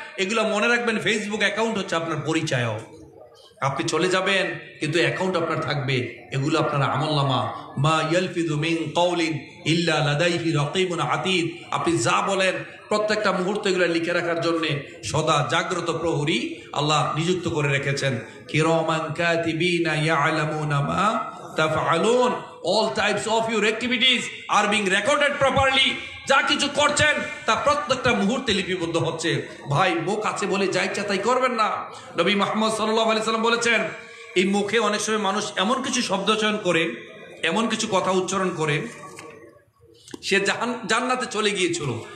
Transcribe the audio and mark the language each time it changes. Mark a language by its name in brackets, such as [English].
[Bangla] এগুলো মনে রাখবেন, ফেসবুক অ্যাকাউন্ট হচ্ছে আপনার পরিচয়। আপনি চলে যাবেন কিন্তু অ্যাকাউন্ট আপনার থাকবে। এগুলো আপনার আমলনামা। [Arabic] মা ইয়ালফিযু মিন কাওলিন ইল্লা লাদাইহি রাকীবুন আতীদ। [Bangla] আপনি যা বলেন প্রত্যেকটা মুহূর্ত এগুলো লিখে রাখার জন্য সদা জাগ্রত প্রহরী আল্লাহ নিযুক্ত করে রেখেছেন। [Arabic] কিরামান কাতিবিনা ইয়ালামুনা মা তাফআলুন। [English] All types of your activities are being recorded properly. [Bangla] যা কিছু করছেন তা প্রত্যেকটা মুহূর্তে লিপিবদ্ধ হচ্ছে। ভাই, মুখ আছে বলে যা ইচ্ছা তাই করবেন না। নবী মুহাম্মদ সাল্লাল্লাহু আলাইহি সাল্লাম বলেছেন, এই মুখে অনেক সময় মানুষ এমন কিছু শব্দ চয়ন করে, এমন কিছু কথা উচ্চারণ করে, সে জান্নাতে চলে গিয়েছিল।